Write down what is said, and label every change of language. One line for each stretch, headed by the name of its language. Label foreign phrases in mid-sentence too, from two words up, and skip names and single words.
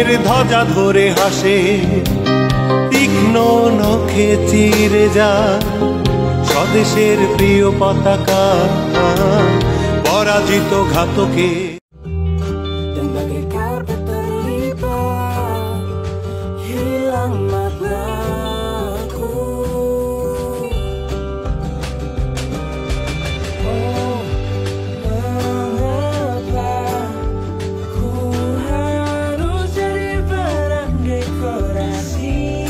Bangla: ধ্বজা ধরে হাসে, তীক্ষ্ণ নখে চিরে যায় স্বদেশের প্রিয় পতাকা পরাজিত ঘাতকে
Indonesian: Dan bagaikan terlibat hilang maknaku. Oh, mengapa ku harus jadi barang dekorasi?